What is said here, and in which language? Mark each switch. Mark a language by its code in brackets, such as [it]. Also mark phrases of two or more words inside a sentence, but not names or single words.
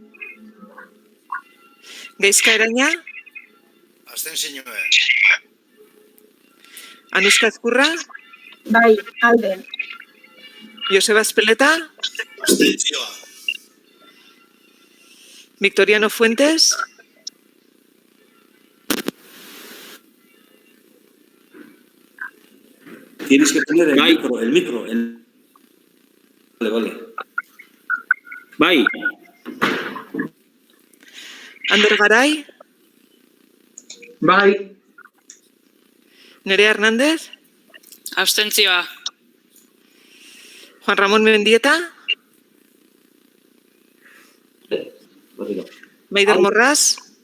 [eu] Gaizka Eraña, Abstentzioa. Anuska Ezkurra, Bai, alde. Joseba Espeleta, Abstentzioa. Victoriano Fuentes, [es] Tienes que poner el micro. Vale. [eu] Bai, Ander Garay, Bai. Nerea Hernández, Abstentzioa. Juan Ramón Mendieta, Maider Morras,